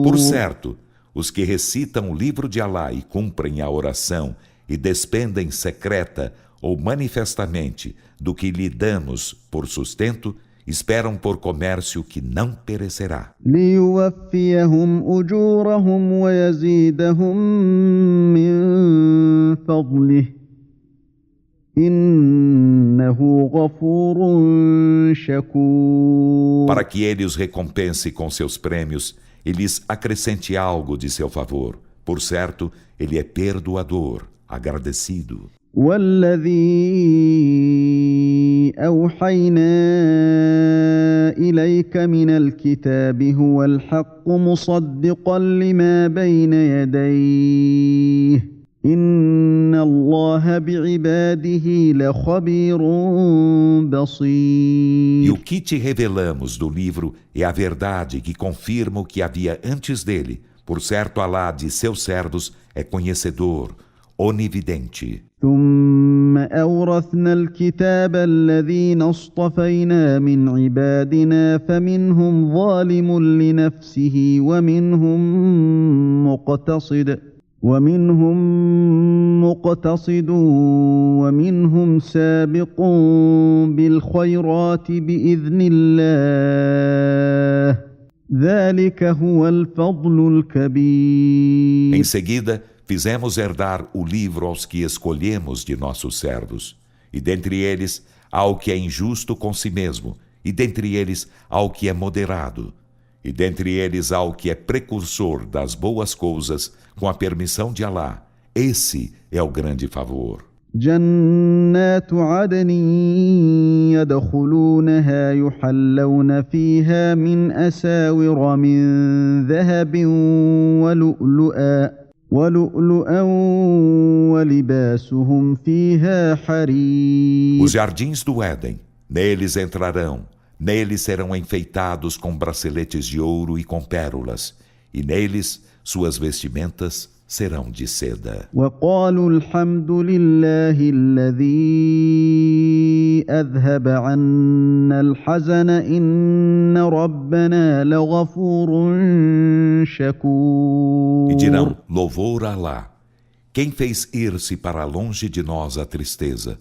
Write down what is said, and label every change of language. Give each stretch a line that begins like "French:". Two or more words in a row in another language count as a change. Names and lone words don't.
Portuguese: Por certo, os que recitam o livro de Alá e cumprem a oração e despendem secreta ou manifestamente do que lhe damos por sustento, esperam por comércio que não perecerá.
Arabic: ليوفيهم أجورهم ويزيدهم من فضله إنه غفور شكور.
Portuguese: Para que ele os recompense com seus prêmios e lhes acrescente algo de seu favor. Por certo, ele é perdoador, agradecido.
Arabic: والذي أوحينا إليك من الكتاب هو الحق مصدقا لما بين يديه إن الله بعباده لخبير بصير.
Portuguese: E o que te revelamos do livro é a verdade que confirma o que havia antes dele. Por certo, Alá de seus servos é conhecedor, onividente.
Arabic: ثم أورثنا الكتاب الذين اصطفينا من عبادنا فمنهم ظالم لنفسه ومنهم مقتصد ومنهم سابق بالخيرات بإذن الله ذلك هو الفضل الكبير.
Portuguese: Em seguida, fizemos herdar o livro aos que escolhemos de nossos servos. E dentre eles há o que é injusto com si mesmo, e dentre eles há o que é moderado. E dentre eles há o que é precursor das boas coisas, com a permissão de Alá. Esse é o grande favor.
Arabic: جنات عدن يدخلونها يحلون فيها من أساور من ذهب ولؤلؤا ولباسهم فيها حرير.
Portuguese: Os jardins do Éden, neles entrarão, neles serão enfeitados com braceletes de ouro e com pérolas, e neles suas vestimentas serão de seda.
Arabic: وقالوا الحمد لله الذي أذهب عنا الحزن إن ربنا لغفور شكور.
Portuguese: E dirão, louvor a Alá, quem fez ir-se para longe de nós a tristeza.